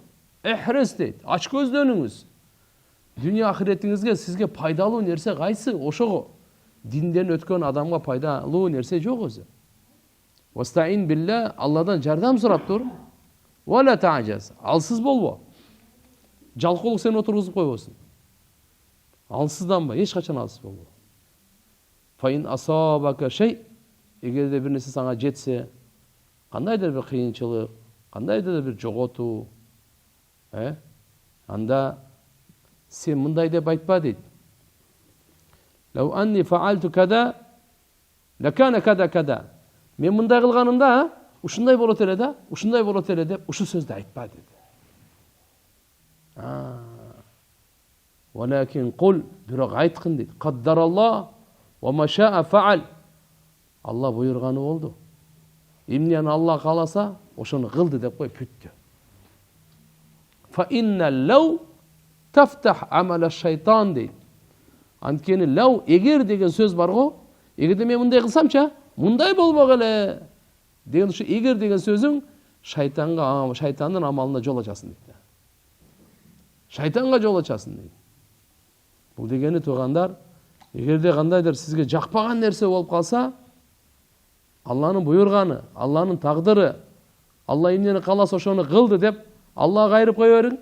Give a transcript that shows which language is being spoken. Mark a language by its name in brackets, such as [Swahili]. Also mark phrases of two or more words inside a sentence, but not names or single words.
[Kyrgyz] Эхрис дейт, ач көздөнүңүз. Дүние ахиретиңизге сизге пайдалуу нерсе кайсы, ошого. Динден өткөн адамга пайдалуу нерсе жок өзү. [Arabic] واستعن بالله, [Kyrgyz] Алладан жардам сурап тур. [Arabic] ولا تعجز, [Kyrgyz] алсыз болбо. Жалкоолук сени отургузуп койбосун. Алсызданба, эч качан алсыз болбо. [Arabic] فإن أصابك شيء, [Kyrgyz] эгерде бир нерсе сага жетсе, кандайдыр бир кыйынчылык, кандайдыр бир жоготуу, анда сен мындай деп айтпа дейт. [Arabic] لو أني فعلت كذا لكان كذا كذا. [Kyrgyz] Мен мындай кылганымда, ушундай болот эле да, ушундай болот эле деп, ушу сөздү айтпа деди. [Arabic] ولكن قل, [Kyrgyz] бирок айткын дейт. [Arabic] قدر الله وما شاء فعل. [Kyrgyz] Алла буйрганы болду. Эмнени Алла кааласа, ошону кылды деп кой, бүттү. [Arabic] فإن لو تفتح عمل الشيطان дейт. [Kyrgyz] Анткени лау, эгер деген сөз бар го, эгерде мен мындай кылсамчы, мындай болбок эле деген ушу эгер деген сөзүң шайтандын амалына жол ачасың дейт. Шайтанга жол ачасың дейт. Бул дегени туугандар, эгерде кандайдыр сизге жакпаган нерсе болуп калса, Алланын буйрганы, Алланын тагдыры, Алла эмнени кааласа ошону кылды деп Аллага кайрып кое бериң.